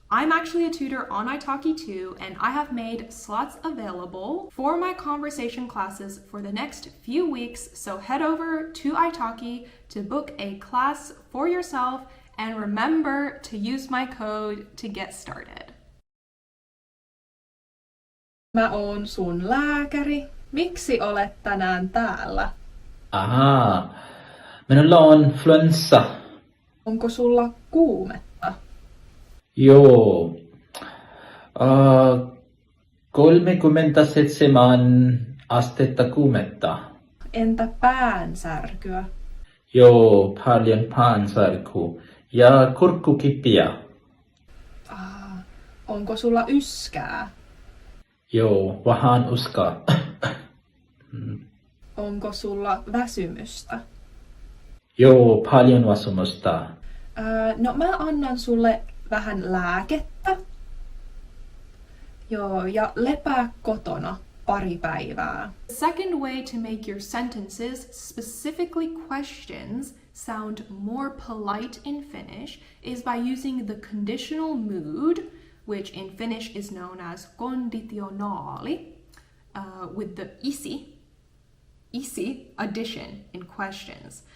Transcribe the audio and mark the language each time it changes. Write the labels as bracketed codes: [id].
[en] I'm actually a tutor on Italki too, and I have made slots available for my conversation classes for the next few weeks, so head over to Italki to book a class for yourself and remember to use my code to get started. [fi] Mä oon sun lääkäri. Miksi olet tänään täällä? Ahaa, minulla on flunssa. Onko sulla kuumetta? Joo. 37 astetta kuumetta. Entä päänsärkyä? Joo, paljon päänsärkyä ja kurkkukipiä. Onko sulla yskää? Joo, vähän uskaa. Onko sulla väsymystä? Joo, paljon väsymystä. No mä annan sulle vähän lääkettä. Joo, ja lepää kotona pari päivää. [en] The second way to make your sentences, specifically questions, sound more polite in Finnish is by using the conditional mood, which in Finnish is known as konditionaali, with the isi addition in questions.